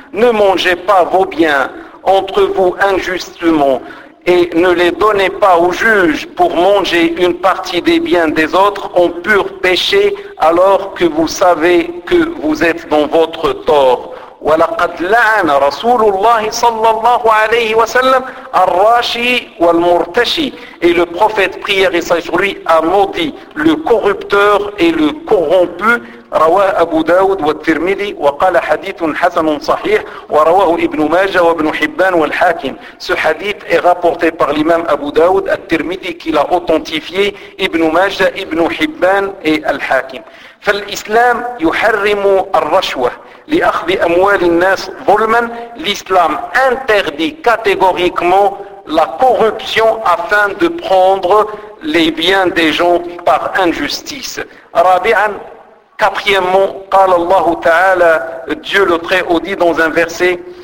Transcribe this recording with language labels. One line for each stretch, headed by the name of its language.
French: Ne mangez pas vos biens entre vous injustement, et ne les donnez pas aux juges pour manger une partie des biens des autres en pur péché, alors que vous savez que vous êtes dans votre tort.
Arabic: وَلَقَدْ لَعَنَ رَسُولُ اللَّهِ صَلَّى اللَّهُ عَلَيْهِ وَسَلَّمَ الرَّاشِي وَالْمُرْتَشِي.
French: Et le prophète, prière et sagesse, lui a maudit le corrupteur et le corrompu.
Arabic: رواه أبو داود والترمذي وقال حديث حسن صحيح ورواه ابن ماجة وابن حبان والحاكم.
French: Ce hadith est rapporté par l'imam Abu Daoud, al-Tirmidhi qui l'a authentifié, Ibn Majah, Ibn Hibban et al-Hakim. فا
Arabic: فالإسلام يحرم الرشوة لأخذ أموال الناس ظلما.
French: الإسلام interdit catégoriquement la corruption afin de prendre les biens des gens par injustice.
Arabic: رابعا,
French: quatrièmement,
Arabic: قال الله تعالى,
French: Dieu le très haut dit dans un verset,